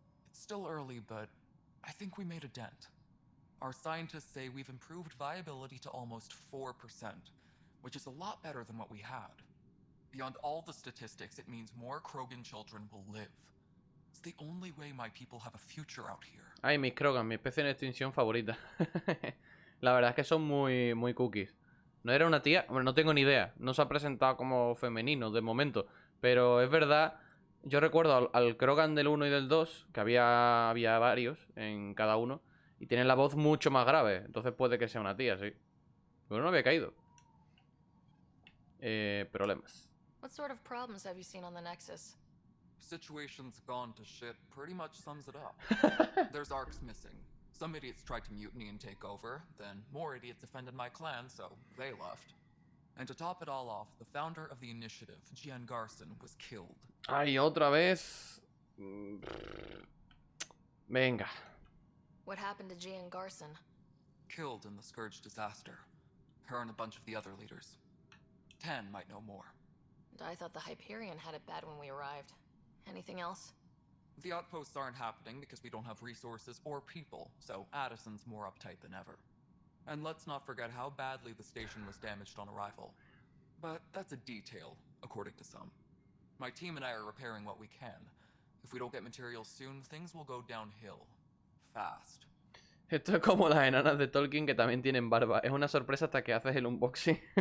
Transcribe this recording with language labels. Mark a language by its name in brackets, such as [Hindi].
[English] It's still early, but I think we made a dent. Our scientists say we've improved viability to almost 4%, which is a lot better than what we had. Beyond all the statistics, it means more Krogan children will live. It's the only way my people have a future out here. [Spanish] Ay, mis Krogan, mi especie en extinción favorita. La verdad es que son muy cookies. No era una tía, bueno, no tengo ni idea. No se ha presentado como femenino de momento. Pero es verdad, yo recuerdo al Krogan del 1 y del 2, que había varios en cada uno, y tienen la voz mucho más grave. Entonces puede que sea una tía, sí. Pero no había caído. Problemas. [English] What sort of problems have you seen on the Nexus? Situation's gone to shit pretty much sums it up. There's arcs missing. Some idiots tried to mutiny and take over, then more idiots offended my clan, so they left. And to top it all off, the founder of the initiative, Gian Garson, was killed. [Spanish] Ay, otra vez. Venga. [English] What happened to Gian Garson? Killed in the Scourge disaster. Her and a bunch of the other leaders. Tan might know more. And I thought the Hyperion had it bad when we arrived. Anything else? The outposts aren't happening because we don't have resources or people, so Addison's more uptight than ever. And let's not forget how badly the station was damaged on arrival. But that's a detail, according to some. My team and I are repairing what we can. If we don't get materials soon, things will go downhill. Fast. [Spanish] Esto es como las enanas de Tolkien que también tienen barba. Es una sorpresa hasta que haces el unboxing.